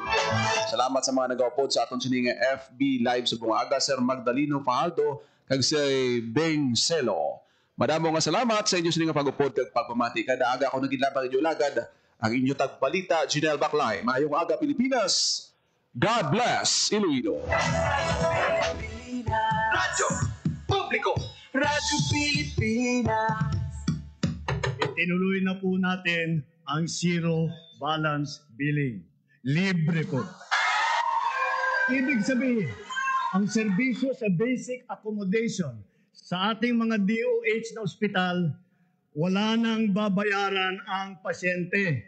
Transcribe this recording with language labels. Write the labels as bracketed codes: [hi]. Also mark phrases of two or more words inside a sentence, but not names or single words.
[hil] Salamat sa mga nag-upload sa aton sining FB Live sa buong aga, Sir Magdaleno Fajaldo, kag si Beng Celo. Madamo nga salamat sa inyo sining pag-upload kag pagpamati. Kada aga ako nagilabang inyo lagad, ang inyo tagbalita, Jinel Baclay. Maayong aga, Pilipinas. [en] God bless [hil] Iloilo. Radyo Publiko. Radyo Pilipinas. [tl] Tinuloy na po natin ang zero balance billing. Libre po. Ibig sabihin, ang serbisyo sa [en] basic accommodation [tl] sa ating mga DOH na ospital, wala nang babayaran ang pasyente.